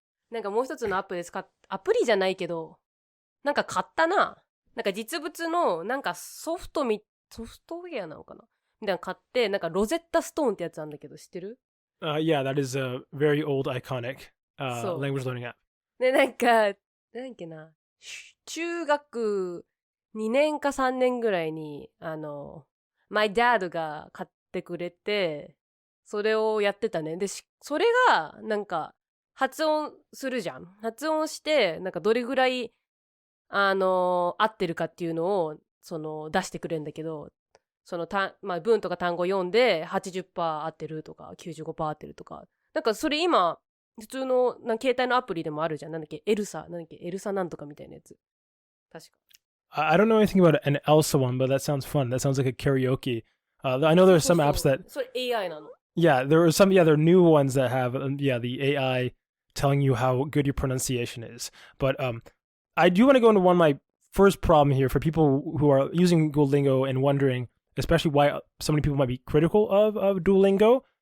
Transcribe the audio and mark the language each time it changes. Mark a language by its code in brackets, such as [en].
[ja] なんかもう一つのアプリじゃないけど、なんか買ったな。なんか実物のなんかソフトウェアなのかなみたいなの買って、なんかロゼッタストーンってやつなんだけど知ってる？ [en] Yeah, that is a very old iconic language learning app. [ja] で、なんだっけな、中学2年か3年ぐらいに、 my dad が買ってくれて、それをやってたね。で、それが、なんか、発音するじゃん。発音して、なんかどれぐらい、合ってるかっていうのを、出してくれるんだけど、文とか単語読んで、80% 合ってるとか、95% 合ってるとか。なんかそれ今、普通の、携帯のアプリでもあるじゃん。エルサなんとかみたいなやつ。確か。 [en] I don't know anything about an Elsa one, but that sounds fun. That sounds like a karaoke. I know there are some apps that... [ja] それ AI なの。 [en] Yeah, there are some, there are new ones that have, the AI telling you how good your pronunciation is. But I do want to go into one of my first problem here for people who are using Duolingo and wondering, especially why so many people might be critical of Duolingo.